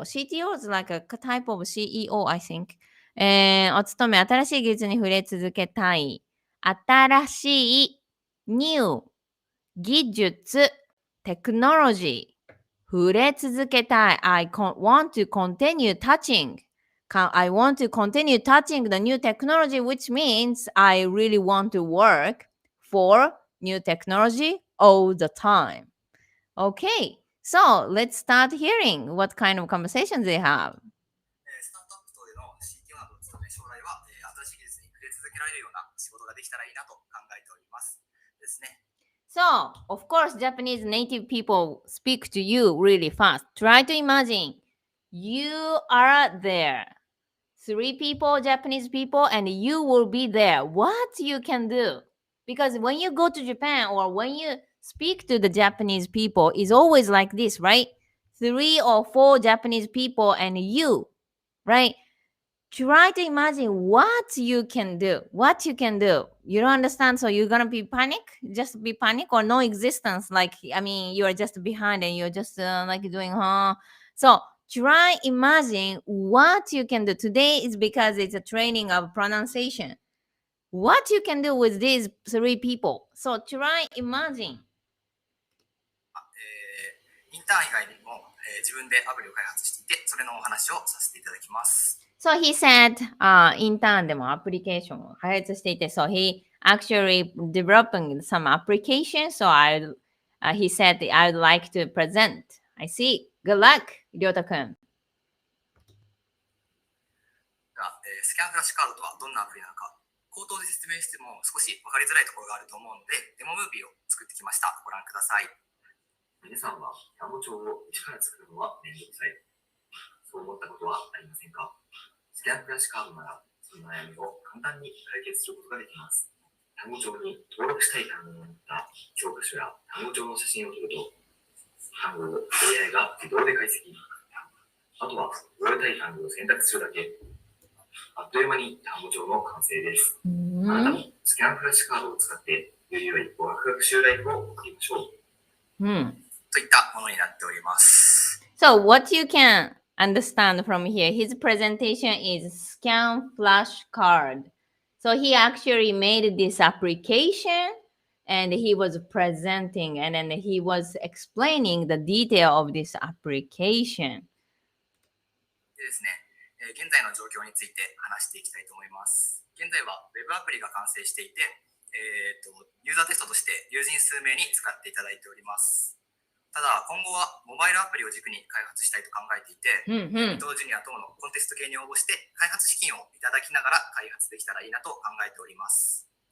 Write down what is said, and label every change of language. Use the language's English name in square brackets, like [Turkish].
[English] CTO is like a type of CEO, I think. [Japanese] を務め、新しい技術に触れ続けたい。新しい new 技術、テクノロジー。触れ続けたい。 [English] I want to continue touching. I want to continue touching the new technology, which means I really want to work for new technology all the time. Okay, so let's start hearing what kind of conversations they have. [Japanese] スタートアップ等での CTO などを務め、将来は新しい技術に触れ続けられるような仕事ができたらいいなと考えておりますですね。 [English] So, of course, Japanese native people speak to you really fast. Try to imagine you are there. 3 people, Japanese people, and you will be there. What you can do? Because when you go to Japan or when you speak to the Japanese people, it's always like this, right? 3 or 4 Japanese people and you, right? Try to imagine what you can do. What you can do. You don't understand, so you're gonna be panic, just be panic or no existence. Like I mean, you are just behind and you're just like doing, huh? So try imagine what you can do. Today is because it's a training of pronunciation. What you can do with these 3 people. So try imagine. [Japanese] インターン以外にも、自分でアプリを開発していて、それのお話をさせていただきます。 [English] So he said, intern [Japanese] でもアプリケーションを開発していて、 [English] so he actually developing some application, so he said I'd like to present. I see. Good luck, りょうたくん。 [Japanese] スキャンフラッシュカードとはどんなアプリなのか、口頭で説明しても少し分かりづらいところがあると思うので、デモムービーを作ってきました。ご覧ください。皆さんは単語帳を一から作るのは面倒くさい。そう思ったことはありませんか？スキャンフラッシュカードなら、その悩みを簡単に解決することができます。単語帳に登録したい単語を持った教科書や単語帳の写真を撮ると、単語を AI が自動で解析。あとは覚えたい単語を選択するだけ。あっという間に単語帳の完成です。あなたもスキャンフラッシュカードを使って、より良い語学学習ライフを送りましょう。といったものになっております。 [English] So what you can understand from here, his presentation is scan flashcard. So he actually made this application and he was presenting and then he was explaining the detail of this application. [Japanese] でですね、現在の状況について話していきたいと思います。現在は Web アプリが完成していて、ユーザーテストとして友人数名に使っていただいております。ただ今後はモバイルアプリを軸に開発したいと考えていて、伊藤ジュニア等のコンテスト系に応募して開発資金をいただきながら開発できたらいいなと考えております。